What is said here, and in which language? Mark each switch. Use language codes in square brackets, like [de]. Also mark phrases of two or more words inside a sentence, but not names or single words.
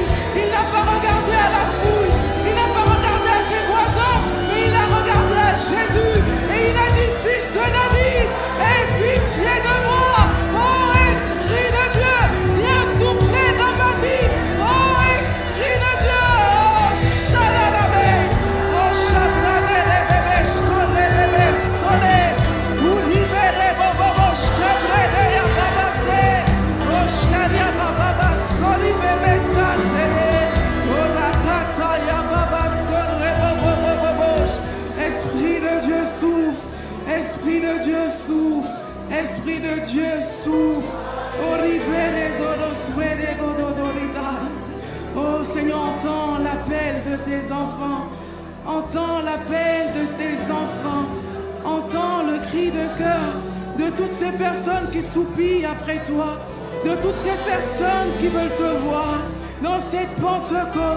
[fr] Il n'a pas regardé à la foule, il n'a pas regardé à ses voisins, mais il a regardé à Jésus et il a dit: Fils de David, aie pitié de moi. Oh Esprit de Dieu, viens souffler dans ma vie. Oh Esprit de Dieu, oh Shalalabé, oh Shabrabé, bébé, shkole, bébé, sonné, ou libéré, bobo, shkabré, ya babase, oh shkaria bababa, skoli, bébé, sante, oh rakata, ya babas, skole, bobo. Esprit de Dieu souffle, Esprit de Dieu souffle, Esprit de Dieu souffle. Oh Seigneur, entends l'appel de tes enfants, entends l'appel de tes enfants, entends le cri de cœur de toutes ces personnes qui soupirent après toi, de toutes ces personnes qui veulent te voir dans cette Pentecôte.